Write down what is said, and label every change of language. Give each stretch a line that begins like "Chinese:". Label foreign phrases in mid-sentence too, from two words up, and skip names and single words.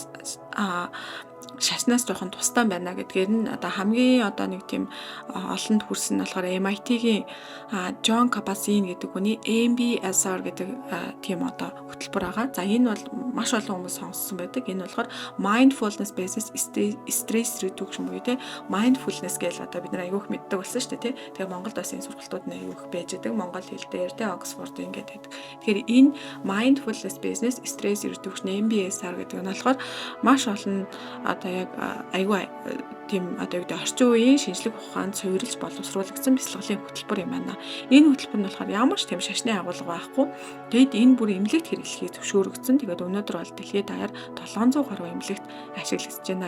Mongolian: Шашнаас жоохон тустай байна гэдгээр нь одоо хамгийн одоо нэг тийм олонд хүрсэн нь болохоор MIT-гийн John Kabat-Zinn гэдэг хүний MBSR гэдэг тийм одоо хөтөлбөр байгаа. За энэ бол маш олон хүмүүс сонссон байдаг. Энэ болохоор
English: mindfulness based stress reduction
Mongolian: буюу те mindfulness гэж одоо бид нар аягүй их мэддэг болсон шүү дээ тий. Тэгээ Монголд бас энэ сургалтууд нь аягүй их байж байгаа. Монгол хэл дээр те Oxford ингээд байдаг. Тэгэхээр энэ
English: mindfulness based stress reduction
Mongolian: MBSR гэдэг нь болохоор маш олон одоо яг айгүй тийм одоо юу гэдэг орчин үеийн шинжлэх ухаанд суурилж боловсруулагдсан бясалгалын хөтөлбөр юм байна. Энэ хөтөлбөр нь болохоор ямар ч тийм шашны агуулга байхгүй. Тэгэд энэ бүр эмнэлэгт хэрэглэхийг зөвшөөрөгдсөн. Тэгээд өнөөдөр бол дэлхийд даяар 700 гаруй эмнэлэгт ашиглагдаж байна.